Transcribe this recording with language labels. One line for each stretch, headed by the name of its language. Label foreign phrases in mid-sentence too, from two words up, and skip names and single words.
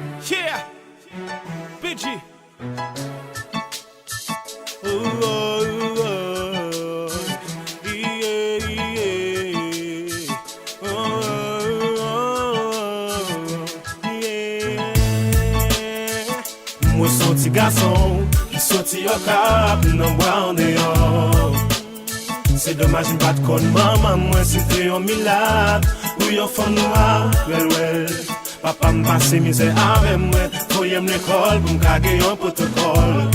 English: Yeah! B G. Oh, oh, oh, yeah, yeah. Oh, oh, oh, yeah.
Haitian Creole: Mwen se yon ti gason ki soti yo kap nan bwa an deyò. Se domaj m pa t konn manman mwen si te yon milat ou yon fanm nwa, wèl, wèl. Papa m pase mizè avè mwen, voye m lekòl pou m ka gen yon potokòl.